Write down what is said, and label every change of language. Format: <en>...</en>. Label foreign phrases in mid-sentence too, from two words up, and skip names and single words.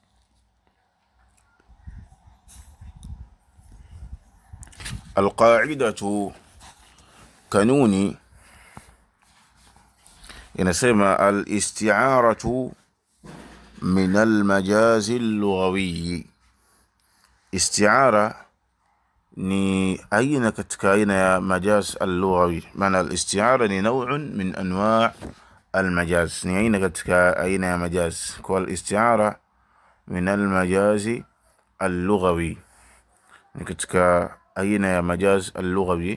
<ar>القاعدة</ar> <sw>kanuni inasema</sw> <ar>الاستعارة من المجاز اللغوي.</ar> <sw>استعارة ni aina katika aina ya</sw> <ar>مجاز اللغوي.</ar> <sw>maana al-isti'ara ni</sw> <ar>نوع من أنواع المجاز,</ar> <sw>ni aina katika aina ya majaz. kwa</sw> <ar>الاستعارة من المجاز اللغوي,</ar> <sw>ni katika aina ya</sw> <ar>مجاز اللغوي.</ar>